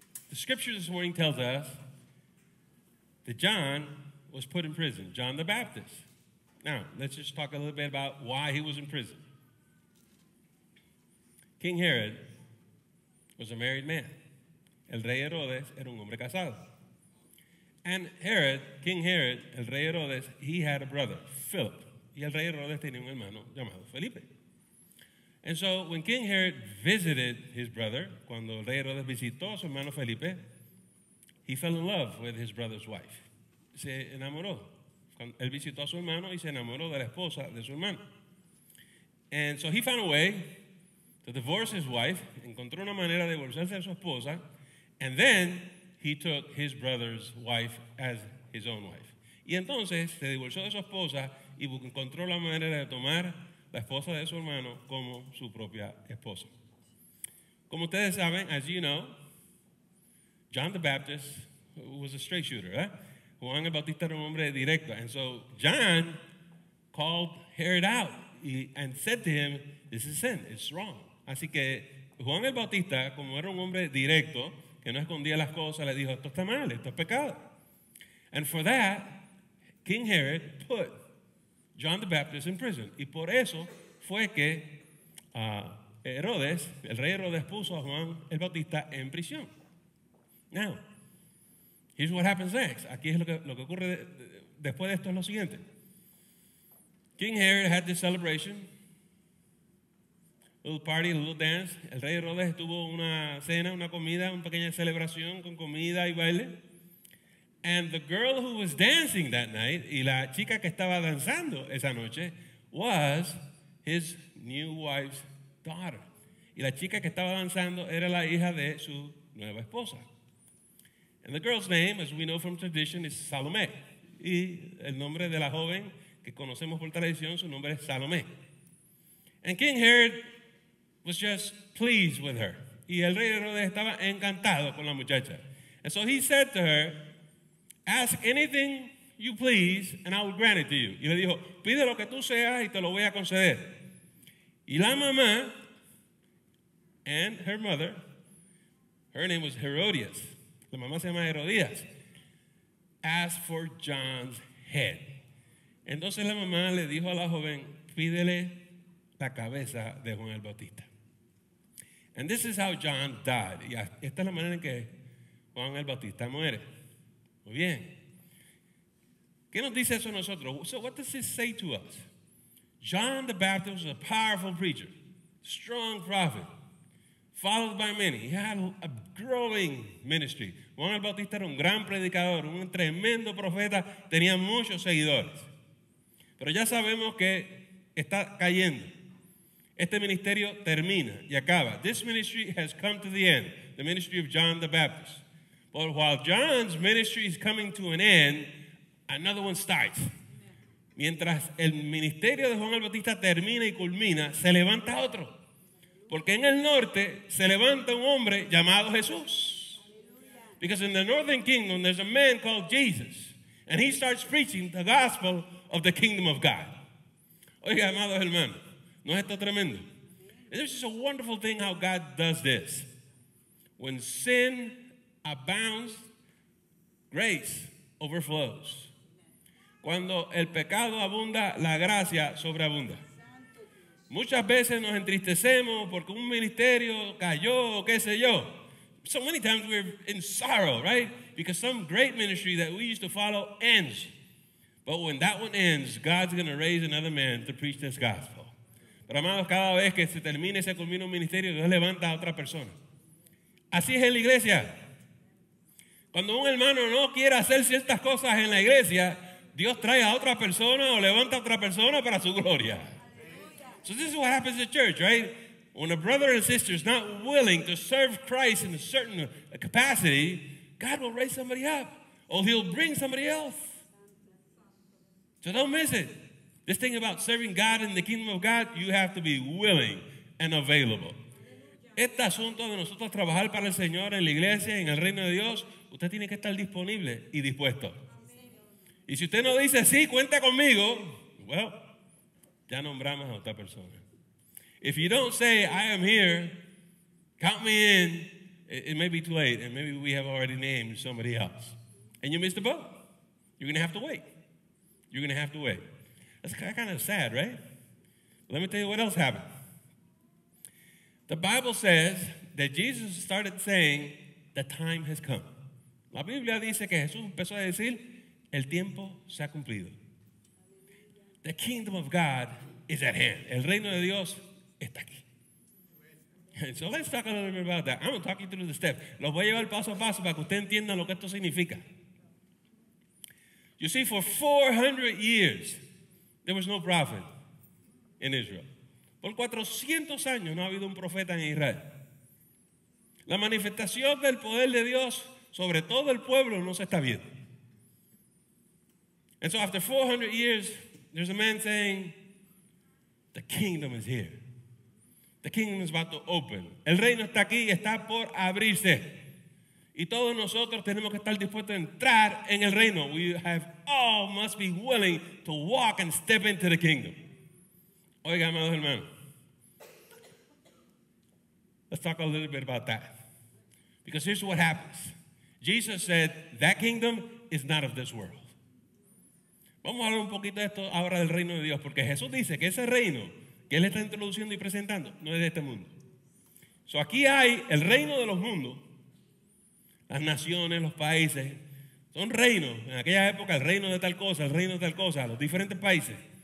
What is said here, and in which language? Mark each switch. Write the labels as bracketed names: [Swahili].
[English] The scripture this morning tells us that John was put in prison, John the Baptist. Now, let's just talk a little bit about why he was in prison. King Herod was a married man. [Spanish] El rey Herodes era un hombre casado. [English] And King Herod, [Spanish] el rey Herodes, [English] he had a brother, Philip. [Spanish] Y el rey Herodes tenía un hermano llamado Felipe. [English] And so when King Herod visited his brother, [Spanish] cuando el rey Herodes visitó a su hermano Felipe, [English] he fell in love with his brother's wife. [Spanish] Se enamoró. Él visitó a su hermano y se enamoró de la esposa de su hermano. [English] And so he found a way to divorce his wife, [Spanish] encontró una manera de divorciarse de su esposa, [English] and then he took his brother's wife as his own wife. [Spanish] Y entonces se divorció de su esposa y encontró la manera de tomar la esposa de su hermano como su propia esposa. Como ustedes saben, [English] as you know, John the Baptist was a straight shooter, eh? [Spanish] Juan el Bautista era un hombre directo. [English] And so John called Herod out and said to him, this is sin, it's wrong. [Spanish] Así que Juan el Bautista, como era un hombre directo, que no escondía las cosas, le dijo, esto está mal, esto es pecado. [English] And for that, King Herod put John the Baptist in prison. [Spanish] Y por eso fue que Herodes, el rey Herodes, puso a Juan el Bautista en prisión. [English] Now, here's what happens next. [Spanish] Aquí es lo que ocurre después de esto es lo siguiente. [English] King Herod had this celebration, a little party, a little dance. [Spanish] El rey Herodes tuvo una cena, una comida, una pequeña celebración con comida y baile. [English] And the girl who was dancing that night, [Spanish] y la chica que estaba danzando esa noche, [English] was his new wife's daughter. [Spanish] Y la chica que estaba danzando era la hija de su nueva esposa. [English] And the girl's name, as we know from tradition, is Salome. [Spanish] Y el nombre de la joven que conocemos por tradición, su nombre es Salomé. [English] And King Herod was just pleased with her. [Spanish] Y el rey Herodes estaba encantado con la muchacha. [English] And so he said to her, ask anything you please and I will grant it to you. [Spanish] Y le dijo, pide lo que tú seas y te lo voy a conceder. Y la mamá [English] and her mother, her name was Herodias. [Spanish] La mamá se llama Herodías. [English] Asked for John's head. [Spanish] Entonces la mamá le dijo a la joven, pídele la cabeza de Juan el Bautista. [English] And this is how John died. [Spanish] Y esta es la manera en que Juan el Bautista muere. Muy bien. ¿Qué nos dice eso a nosotros? [English] So what does this say to us? John the Baptist was a powerful preacher, strong prophet, followed by many. He had a growing ministry. [Spanish] Juan el Bautista era un gran predicador, un tremendo profeta, tenía muchos seguidores. Pero ya sabemos que está cayendo. Este ministerio termina y acaba. [English] This ministry has come to the end, the ministry of John the Baptist. But while John's ministry is coming to an end, another one starts. [Spanish] Mientras el ministerio de Juan el Bautista termina y culmina, se levanta otro. Porque en el norte se levanta un hombre llamado Jesús. [English] Because in the northern kingdom there's a man called Jesus. And he starts preaching the gospel of the kingdom of God. [Spanish] Oiga, amados hermanos, ¿no es esto tremendo? [English] And this is a wonderful thing how God does this. When sin abounds, grace overflows. [Spanish] Cuando el pecado abunda, la gracia sobreabunda. Muchas veces nos entristecemos porque un ministerio cayó o qué sé yo. [English] So many times we're in sorrow, right? Because some great ministry that we used to follow ends. But when that one ends, God's going to raise another man to preach this gospel. [Spanish] Pero amados, cada vez que se termine y se culmina un ministerio, Dios levanta a otra persona. Así es en la iglesia. Cuando un hermano no quiere hacer ciertas cosas en la iglesia, Dios trae a otra persona o levanta a otra persona para su gloria. [English] So this is what happens in church, right? When a brother and sister is not willing to serve Christ in a certain capacity, God will raise somebody up, or he'll bring somebody else. So don't miss it. This thing about serving God in the kingdom of God, you have to be willing and available. [Spanish] Este asunto de nosotros trabajar para el Señor en la iglesia, en el reino de Dios, usted tiene que estar disponible y dispuesto. Y si usted no dice, sí, cuenta conmigo, well, ya nombramos a otra persona. [English] If you don't say, I am here, count me in, it may be too late, and maybe we have already named somebody else. And you missed the boat. You're going to have to wait. You're going to have to wait. That's kind of sad, right? Let me tell you what else happened. The Bible says that Jesus started saying, the time has come. [Spanish] La Biblia dice que Jesús empezó a decir, el tiempo se ha cumplido. [English] The kingdom of God is at hand. [Spanish] El reino de Dios está aquí. [English] And so let's talk a little bit about that. I'm going to talk you through the steps. [Spanish] Los voy a llevar paso a paso para que usted entienda lo que esto significa. [English] You see, for 400 years, there was no prophet in Israel. [Spanish] Por 400 años no ha habido un profeta en Israel. La manifestación del poder de Dios sobre todo el pueblo no se está viendo. [English] And so after 400 years, there's a man saying, the kingdom is here. The kingdom is about to open. [Spanish] El reino está aquí y está por abrirse. Y todos nosotros tenemos que estar dispuestos a entrar en el reino. [English] We all must be willing to walk and step into the kingdom. [Spanish] Oiga, amados hermanos. [English] Let's talk a little bit about that. Because here's what happens. Jesus said, that kingdom is not of this world. [Spanish] Vamos a hablar un poquito de esto ahora del reino de Dios, porque Jesús dice que ese reino que Él está introduciendo y presentando no es de este mundo. So aquí hay el reino de los mundos, las naciones, los países, son reinos. En aquella época el reino de tal cosa, el reino de tal cosa, los diferentes países.